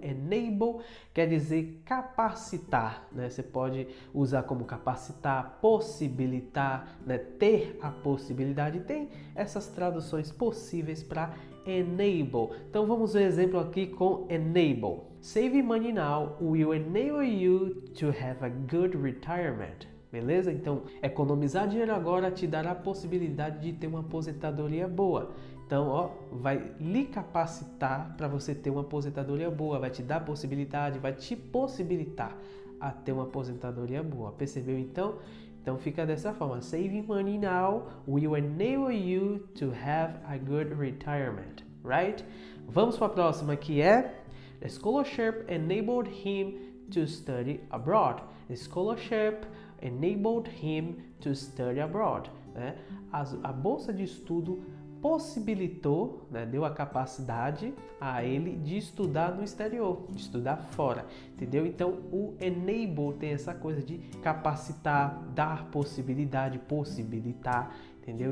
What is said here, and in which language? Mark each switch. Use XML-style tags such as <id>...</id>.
<pt>Enable quer dizer capacitar, né? Você pode usar como capacitar, possibilitar, né? Ter a possibilidade. Tem essas traduções possíveis para enable. Então vamos ver exemplo aqui com enable.</pt> <en>Saving money now will enable you to have a good retirement.</en> <pt>Beleza? Então, economizar dinheiro agora te dará a possibilidade de ter uma aposentadoria boa. Então, ó, vai lhe capacitar para você ter uma aposentadoria boa, vai te dar a possibilidade, vai te possibilitar a ter uma aposentadoria boa. Percebeu então? Então fica dessa forma.</pt> <en>Saving money now will enable you to have a good retirement, right?</en> <pt>Vamos para a próxima que é</pt> <en>The scholarship enabled him to study abroad. The scholarship enabled him to study abroad.</en> <pt>Né? A bolsa de estudo possibilitou, né, deu a capacidade a ele de estudar no exterior, de estudar fora, entendeu? Então o enable tem essa coisa de capacitar, dar possibilidade, possibilitar, entendeu?</pt>